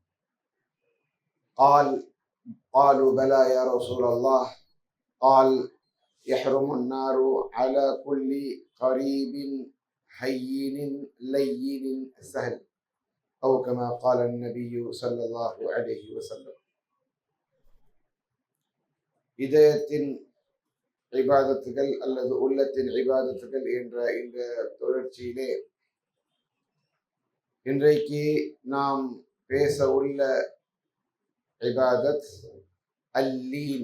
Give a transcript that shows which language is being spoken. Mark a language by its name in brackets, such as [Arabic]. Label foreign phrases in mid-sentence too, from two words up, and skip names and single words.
[Arabic] قالوا بلى يا رسول الله. قال: يحرم النار على كل قريب هين لين سهل، أو كما قال النبي صلى الله عليه وسلم. [Tamil] இதயத்தின் இபாதத்துகள் அல்லது உள்ளத்தின் இபாதத்துகள் என்ற இந்த தொடர்ச்சியிலே இன்றைக்கு நாம் பேச உள்ள இபாதத் அல்லீன்.